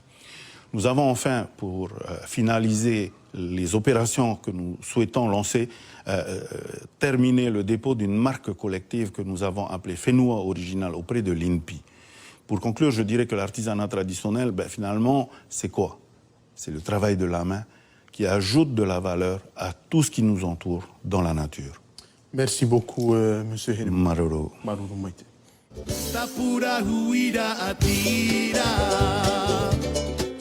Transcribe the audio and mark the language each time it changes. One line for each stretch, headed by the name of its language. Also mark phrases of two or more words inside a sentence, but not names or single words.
French: Nous avons enfin, pour finaliser les opérations que nous souhaitons lancer, terminé le dépôt d'une marque collective que nous avons appelée Fenua Original auprès de l'INPI. Pour conclure, je dirais que l'artisanat traditionnel, finalement, c'est quoi? C'est le travail de la main qui ajoute de la valeur à tout ce qui nous entoure dans la nature. Merci beaucoup, M. Heremwana.
Tahitian: Maruru. Maruru Maite. Tapura huira atira